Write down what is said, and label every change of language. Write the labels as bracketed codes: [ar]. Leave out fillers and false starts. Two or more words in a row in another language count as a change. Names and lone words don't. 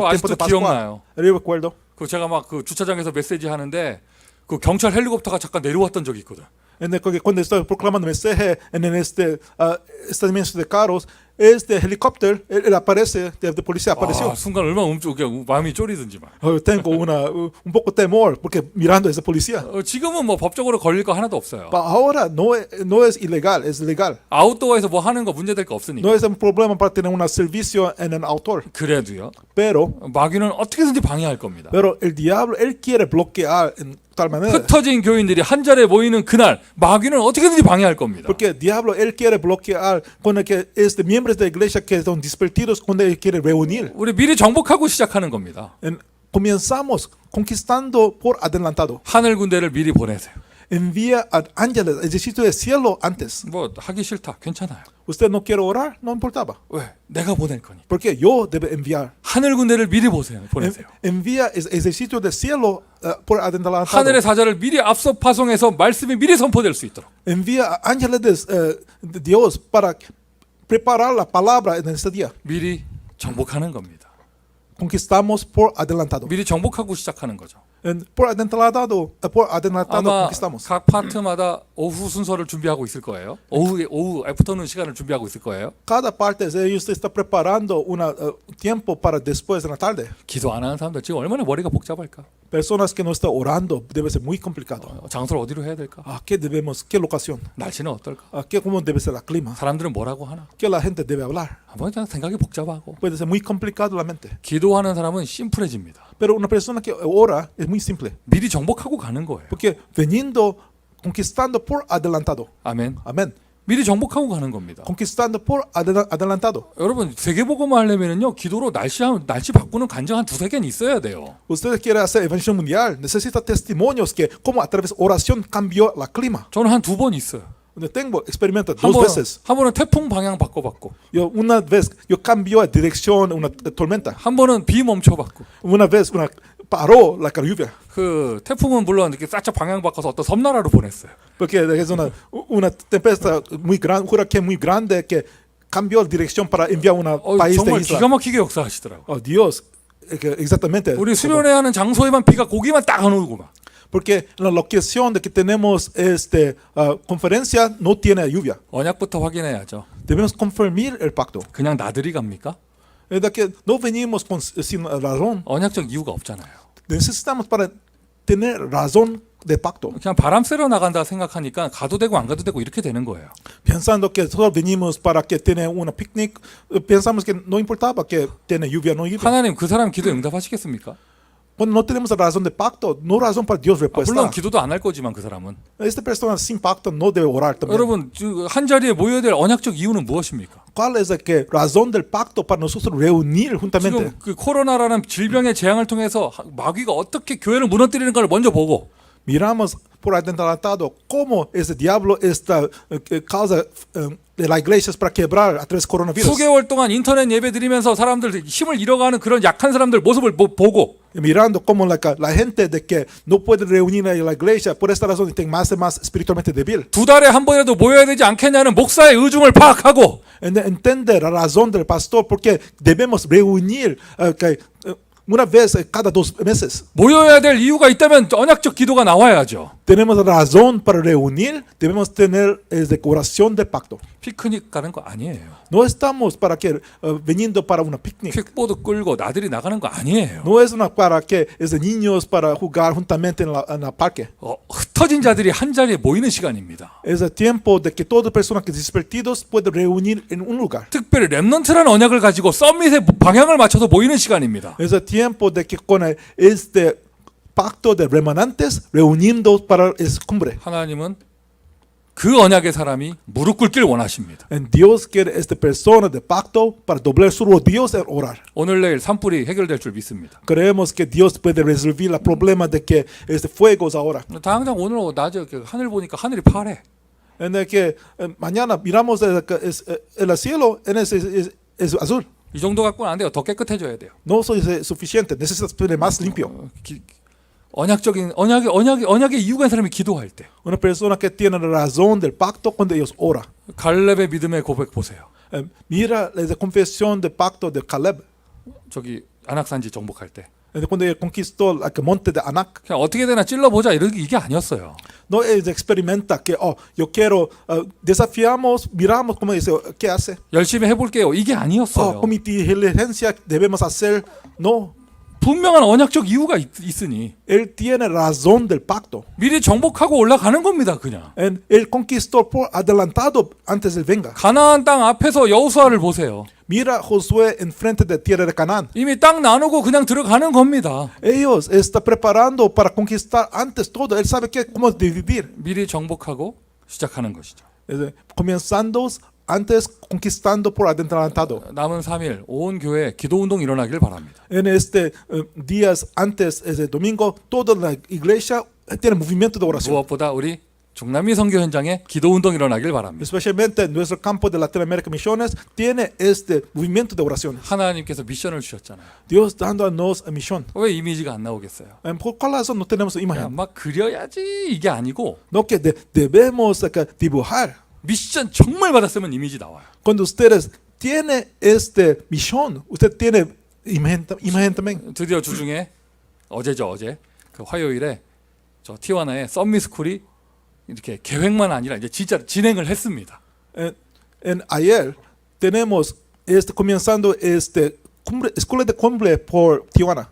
[ko] 저 [es] tiempo [ko] 아직도 [es] de Pascua. [ko] 기억나요. [es] Yo recuerdo. [ko] 그 제가 막 그 주차장에서 메시지 하는데 그 경찰 헬리콥터가 잠깐 내려왔던 적이 있거든. [es] Cuando estoy proclamando mensaje en este estacionamiento de carros, este helicóptero, él aparece, de policía apareció. [ko] 순간 얼마나 마음이 쫄이든지 막. [es] Tengo un poco temor porque mirando a ese policía. [ko] 지금은 뭐 법적으로 걸릴 거 하나도 없어요. [es] Pero ahora no es ilegal, es legal. [ko] 아웃도어에서 뭐 하는 거 문제될 거 없으니까. [es] No es un problema para tener un servicio en el autor. [ko] 그래도요. [es] Pero [ko] 마귀는 어떻게든지 방해할 겁니다. [es] el diablo, él quiere bloquear en tal manera. [ko] 흩어진 교인들이 한 자리에 모이는 그날 마귀는 어떻게든지 방해할 겁니다. [es] Porque el diablo, él quiere bloquear cuando que miembros de la iglesia que son dispertidos cuando él quiere reunir. [ko] 우리 미리 정복하고 시작하는 겁니다. [es] Comenzamos conquistando por adelantado. [ko] 하늘 군대를 미리 보내세요. [es] Envía a ángeles, ejército del cielo antes. [ko] 뭐 하기 싫다. 괜찮아요. [es] Usted no quiere orar, no importaba. [ko] 왜? 내가 보낼 거니까. [es] Porque yo debe enviar. [ko] 하늘 군대를 미리 보내세요. [es] Envía ejército del cielo por adelantado. [ko] 하늘의 사자를 미리 앞서 파송해서 말씀이 미리 선포될 수 있도록. [es] Envía a ángeles de Dios para preparar la palabra en este día. [ko] 미리 정복하는 겁니다. [es] conquistamos por adelantado. [ko] 미리 정복하고 시작하는 거죠. [es] Por adelantado [ko] 아마 [es] conquistamos. [ko] 각 파트마다 오후 순서를 준비하고 있을 거예요. 오후 애프터눈 시간을 준비하고 있을 거예요. [es] Cada parte ellos está preparando un tiempo para después de la tarde. [ko] 기도 안 하는 사람들 지금 얼마나 머리가 복잡할까? [es] Personas que no están orando debe ser muy complicado. [ko] 장소를 어디로 해야 될까? [es] ¿Qué locación? [ko] 날씨는 어떨까? [es] ¿Cómo debe ser el clima? [ko] 사람들은 뭐라고 하나? [es] ¿Qué la gente debe hablar? [ko] 아마 그냥 생각이 복잡하고. [es] Puede ser muy complicado la mente. [ko] 기도하는 사람은 심플해집니다. [es] Pero una persona que ora es muy simple. [ko] 미리 정복하고 가는 거예요. [es] Porque veniendo, conquistando por adelantado. [ko] 아멘. [es] Amén. [ko] 미리 정복하고 가는 겁니다. [es] Conquistando por adelantado. [ko] 여러분 세계복음을 하려면요 기도로 날씨 바꾸는 간증 한 두세 개는 있어야 돼요. [es] Ustedes quieren hacer evangelización mundial, necesita testimonios que como a través de oración cambió la clima. [ko] 저는 한 두 번 있어요. [es] Tengo experimento dos veces. [ko] 한 번은 태풍 방향 바꿔봤고, [es] Yo una vez yo cambió de dirección una tormenta. [ko] 한 번은 비 멈춰봤고. [es] Una vez paró la lluvia. [ko] 그 태풍은 물론 이렇게 살짝 방향 바꿔서 어떤 섬나라로 보냈어요. [es] Porque es una tempestad muy grande, un huracán muy grande que cambió de dirección para enviar un país de [ko] 정말 [es] isla. [ko] 기가 막히게 역사하시더라고. [es] Oh Dios, exactamente. [ko] 우리 수련회 하는 장소에만 비가 고기만 딱 안 오고 막. [es] Porque la locación de que tenemos conferencia no tiene lluvia. [ko] 언약부터 확인해야죠. [es] Debemos confirmar el pacto. [ko] 그냥 나들이 갑니까? [es] Es de que no venimos sin razón. [ko] 언약적 이유가 없잖아요. [es] Necesitamos para tener razón de pacto. [ko] 그냥 바람 쐬러 나간다 생각하니까 가도 되고 안 가도 되고 이렇게 되는 거예요. [es] Pensando que solo venimos para que tener una picnic, pensamos que no importaba que tiene lluvia, no lluvia. [ko] 하나님 그 사람 기도 응답하시겠습니까? [es] Cuando no tenemos razón de pacto, no razón para Dios respuesta. [ko] 물론 기도도 안 할 거지만 그 사람은. [es] Esta persona sin pacto no debe orar también. [ko] 여러분 한 자리에 모여야 될 언약적 이유는 무엇입니까? [es] ¿Cuál es la razón del pacto para nosotros reunir juntamente? [ko] 지금 그 코로나라는 질병의 재앙을 통해서 마귀가 어떻게 교회를 무너뜨리는 걸 먼저 보고 [es] Miramos por adelantado cómo ese diablo esta causa de la iglesia para quebrar a través del coronavirus. [ko] 수개월 동안 인터넷 예배 드리면서 사람들 힘을 잃어가는 그런 약한 사람들 모습을 보고 [es] Mirando cómo la gente de que no puede reunir en la iglesia por esta razón está más y más espiritualmente débil. [ko] 두 달에 한 번이라도 모여야 되지 않겠냐는 목사의 의중을 파악하고 [es] Entender la razón del pastor porque debemos reunir una vez cada 2 meses. [ko] 모여야 될 이유가 있다면 언약적 기도가 나와야죠. [es] Tenemos razón para reunir, debemos tener oración del pacto. [ko] 피크닉 가는 거 아니에요. [es] No estamos para que viniendo para una picnic. [ko] 킥보드 끌고 나들이 나가는 거 아니에요. [es] No es para que es de niños para jugar juntamente en la parque. [ko] 흩어진 자들이 한 자리에 모이는 시간입니다. [es] Es el tiempo de que todas personas que dispertidos pueden reunir en un lugar. [ko] 특별히 렘넌트라는 언약을 가지고 서밋의 방향을 맞춰서 모이는 시간입니다. [es] Es el tiempo de que con este pacto de remanentes reuniendo para esa cumbre. [ko] 하나님은 그 언약의 사람이 무릎 꿇길 원하십니다. [es] And Dios quiere esta persona de pacto para doblar sus rodillas y orar. [ko] 오늘 내일 산불이 해결될 줄 믿습니다. [es] Creemos que Dios puede resolver el problema de que este fuego es ahora. [ko] 당장 오늘 낮에 하늘 보니까 하늘이 파래. [es] En el que mañana miramos el cielo es azul. [ko] 이 정도 갖고는 안 돼요. 더 깨끗해져야 돼요. [es] No es suficiente. Necesitas tener más limpio. [ko] 언약의 이유가 있는 사람이 기도할 때. [es] Una persona que tiene la razón del pacto cuando ellos oran. [ko] 갈렙의 믿음의 고백 보세요. [es] Mira la confesión del pacto de Caleb. [ko] 저기 안악산지 정복할 때. [es] Cuando él conquistó el monte de Anak. [ko] 그냥 어떻게 되나 찔러보자 이게 아니었어요. [es] No experimenta que yo quiero desafiamos, miramos cómo dice, ¿qué hace? [ko] 열심히 해볼게요. 이게 아니었어요. [es] Con mi inteligencia debemos hacer. No. [ko] 분명한 언약적 이유가 있으니 [es] Él tiene razón del pacto. [ko] 미리 정복하고 올라가는 겁니다. 그냥. [es] Él conquistó por adelantado antes de venga. [ko] 가나안 땅 앞에서 여호수아를 보세요. [es] Mira Josué enfrente de tierra de Canaán. [ko] 이미 땅 나누고 그냥 들어가는 겁니다. [es] Ellos están preparando para conquistar antes todo. Él sabe cómo dividir. [ko] 미리 정복하고 시작하는 것이죠. [es] Comenzando antes conquistando por adelantado. [ko] 남은 3일 온 교회 기도 운동 일어나길 바랍니다. [es] En días antes de domingo, toda la iglesia tiene movimiento de oración. [ko] 무엇보다 우리 중남미 선교 현장에 기도 운동 일어나길 바랍니다. [es] Especialmente en nuestro campo de Latinoamérica Misiones tiene este movimiento de oración. [ko] 하나님께서 미션을 주셨잖아요. [es] Dios dándonos a misión. [ko] 왜 이미지가 안 나오겠어요? [es] ¿Por cuál razón no tenemos imagen? [ko] 막 그려야지 이게 아니고 [es] No que debemos dibujar. [ko] 미션 정말 받았으면 이미지 나와요. [es] Cuando ustedes tienen esta misión, usted tiene imagen también. [ko] 드디어 주중에 어제죠, 어제 그 화요일에 저 티와나의 썸미스쿨이 이렇게 계획만 아니라 이제 진짜 진행을 했습니다. [es] En ayer tenemos comenzando escuela de cumbre por Tijuana.